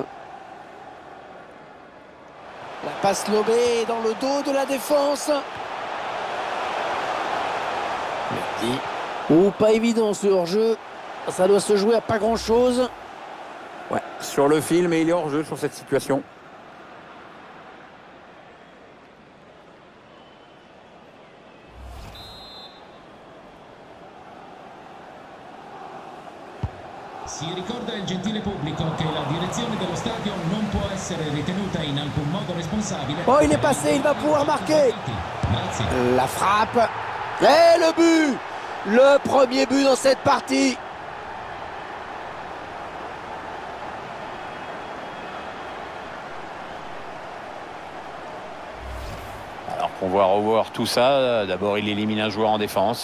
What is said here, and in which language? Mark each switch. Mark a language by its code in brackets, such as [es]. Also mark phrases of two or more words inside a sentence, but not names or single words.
[fr] La passe lobée dans le dos de la défense. Merci. Oh, pas évident ce hors-jeu. Ça doit se jouer à pas grand-chose. Ouais, sur le fil, mais il est hors-jeu sur cette situation. [it] Si ricorda il gentile pubblico che la direzione dello stadio non può essere ritenuta in alcun modo responsabile. [fr] Oh, il est passé, il va pouvoir marquer. Grazie. La frappe. Et le but. Le premier but dans cette partie. Alors qu'on va revoir tout ça, d'abord il élimine un joueur en défense.